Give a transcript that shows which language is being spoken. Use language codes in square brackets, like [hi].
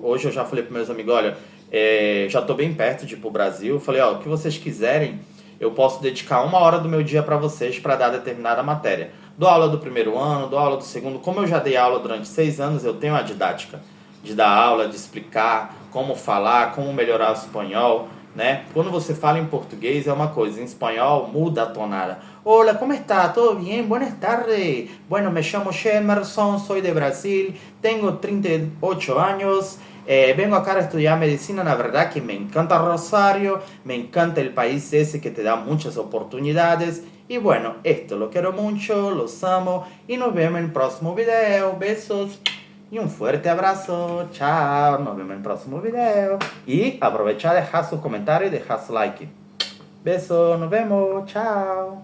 [pt] Hoje eu já falei para meus amigos, olha, já estou bem perto de ir para o Brasil. Eu falei, ó, o que vocês quiserem, eu posso dedicar 1 hora do meu dia para vocês para dar determinada matéria. Dou aula do primeiro ano, dou aula do segundo. Como eu já dei aula durante 6 anos, eu tenho a didática de dar aula, de explicar como falar, como melhorar o espanhol, né? Quando você fala em português é uma coisa, em espanhol muda a tonada. [es] Hola, ¿cómo está? ¿Todo bien? Buenas tardes. Bueno, me llamo Shemerson, soy de Brasil, tengo 38 años, vengo acá a estudiar medicina. La verdad que me encanta Rosario, me encanta el país ese que te da muchas oportunidades. Y bueno, esto lo quiero mucho, los amo y nos vemos en el próximo video. Besos. [pt] E um forte abraço, tchau, [es] nos vemos [pt] no próximo vídeo. E aproveitar, deixar seus comentários e deixar seu like. Beijo, [es] nos vemos, [pt] tchau.